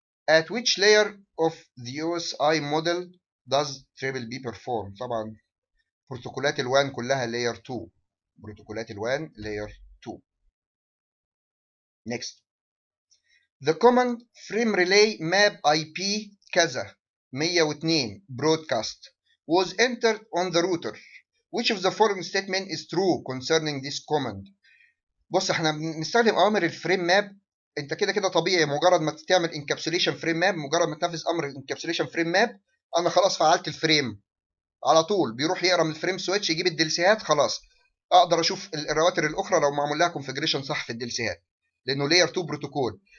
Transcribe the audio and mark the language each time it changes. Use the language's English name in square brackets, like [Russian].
[English] At which layer of the OSI model does triple B perform؟ [Arabic] طبعا بروتوكولات الوان كلها [English] layer 2. [Arabic] بروتوكولات الوان layer 2. [English] next. The command frame relay map IP كذا 102 broadcast was entered on the router. Which of the following statement is true concerning this command؟ [Arabic] بص احنا بنستخدم اوامر الفريم ماب. انت كده كده طبيعي مجرد ما تعمل انكابسوليشن فريم ماب، مجرد ما تنفذ امر انكابسوليشن فريم ماب انا خلاص فعلت الفريم على طول. بيروح يقرا من الفريم سويتش يجيب الدلسيهات، خلاص اقدر اشوف الرواتر الاخرى لو معمول لها كونفجريشن صح في الدلسيهات لانه لاير 2 بروتوكول.